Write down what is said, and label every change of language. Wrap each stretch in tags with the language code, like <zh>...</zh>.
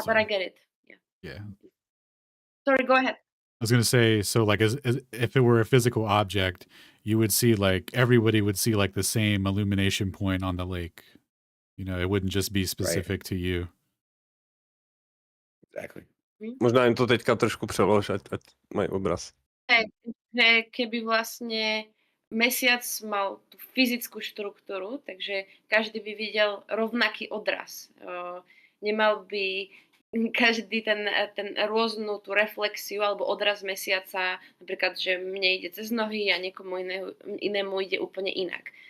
<en>but I get it. yeah. Sorry, go ahead. I was going to say, so like as if it were a physical object, you would see like everybody would see like the same illumination point on the lake. It wouldn't just be specific to you. Exactly.</en> <cs>Možná jim to teďka trošku přelož, ať mají obraz.</cs> <sk>Že keby vlastne mesiac mal tú fyzickú štruktúru, takže každý by videl rovnaký odraz. Nemal by každý ten rôznu tú reflexiu alebo odraz mesiaca, napríklad, že mne ide cez nohy a niekomu inému ide úplne inak.</sk>